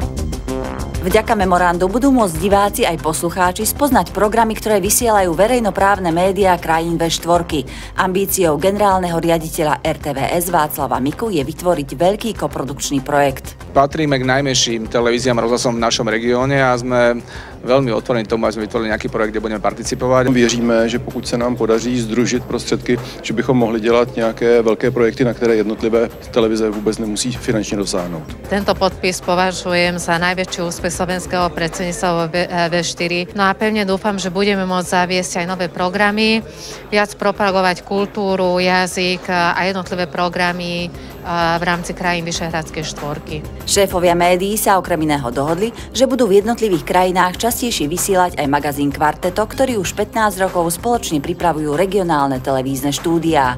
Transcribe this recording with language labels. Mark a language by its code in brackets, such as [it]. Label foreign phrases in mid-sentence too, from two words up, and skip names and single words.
[sk] Vďaka memorandu budú môcť diváci aj poslucháči spoznať programy, ktoré vysielajú verejnoprávne médiá krajín V4. Ambíciou generálneho riaditeľa RTVS Václava Miku je vytvoriť veľký koprodukčný projekt. Patríme k najmenším televíziám a rozhlasom v našom regióne a sme veľmi otvorení tomu, aby sme vytvorili nejaký projekt, kde budeme participovať. [cs] Věříme, že pokud se nám podaří združit prostředky, že bychom mohli dělat nějaké velké projekty, na které jednotlivé televize vůbec nemusí finančně dosáhnout. [sk] Tento podpis považujem za najväčší úspech slovenského predsedníctva V4. No a pevne dúfam, že budeme môcť zaviesť aj nové programy, viac propagovať kultúru, jazyk a jednotlivé programy v rámci krajín Vyšehradskej štvorky. Šéfovia médií sa okrem iného dohodli, že budú v jednotlivých krajinách častejšie vysielať aj magazín Kvarteto, ktorý už 15 rokov spoločne pripravujú regionálne televízne štúdiá.